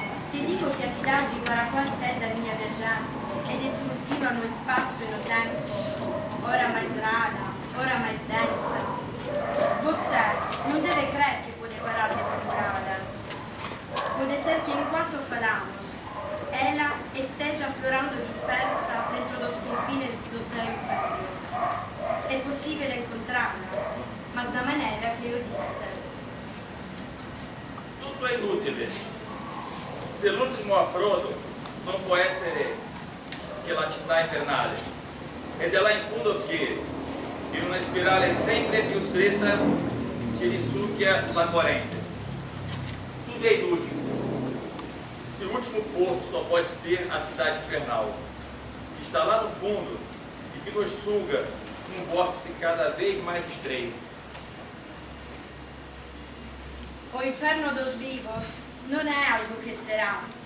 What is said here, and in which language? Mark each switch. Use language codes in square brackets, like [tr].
[pt] Se dico que a cidade para a qual tende a minha viagem é disruptiva no espaço e no tempo, ora mais rara, ora mais densa, você não deve crer que pode parar de procurá-la. Pode ser que enquanto falamos, ela esteja aflorando dispersa dentro dos confines do seu império. É possível encontrá-la, mas da maneira que eu disse. [it] Tutto è inutile. Se l'ultimo approdo non può essere che la città infernale, ed è là in fondo che, in una spirale sempre più stretta, ci risucchia la corrente. [pt] Tudo é inútil. Se o último porto só pode ser a cidade infernal, que está lá no fundo e que nos suga num vórtice cada vez mais estreito. O inferno dos vivos não é algo que será.